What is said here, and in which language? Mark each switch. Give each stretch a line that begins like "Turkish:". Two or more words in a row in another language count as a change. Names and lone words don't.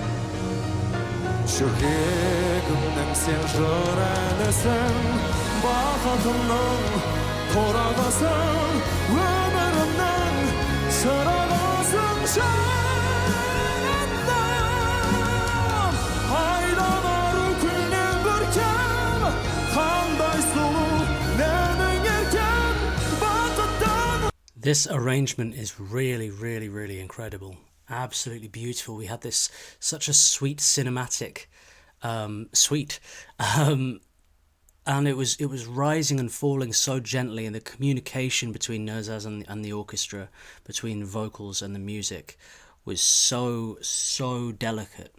Kazakh: жүрегімнің сен жыр әнісің бақытымның торағысың өмірімнің шырағысың жаным айдан ару күннен көркем қандай сұлу менің еркем бақыттың.
English: This arrangement is really incredible. Absolutely beautiful. We had this such a sweet cinematic suite. And it was rising and falling so gently, and the communication between Nurzhas and the orchestra, between vocals and the music, was so delicate.